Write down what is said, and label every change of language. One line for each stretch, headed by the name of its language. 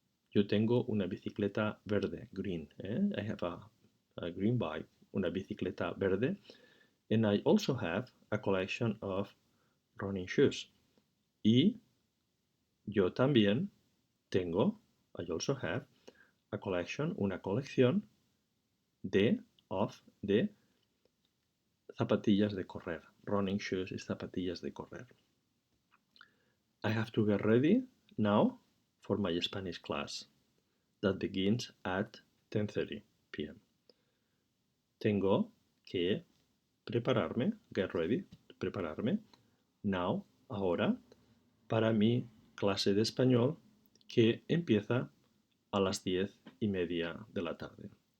Spanish: Yo tengo una bicicleta verde,
English: green. I have a green bike,
Spanish: una bicicleta verde.
English: And I also have a collection of running shoes.
Spanish: Y yo también tengo,
English: I also have,
Spanish: una colección de zapatillas de correr.
English: Running shoes is
Spanish: zapatillas de correr.
English: I have to get ready now for my Spanish class that begins at 10:30 p.m.
Spanish: Tengo que prepararme,
English: get ready,
Spanish: prepararme,
English: now,
Spanish: ahora, para mi clase de español que empieza a las 10:30 de la tarde.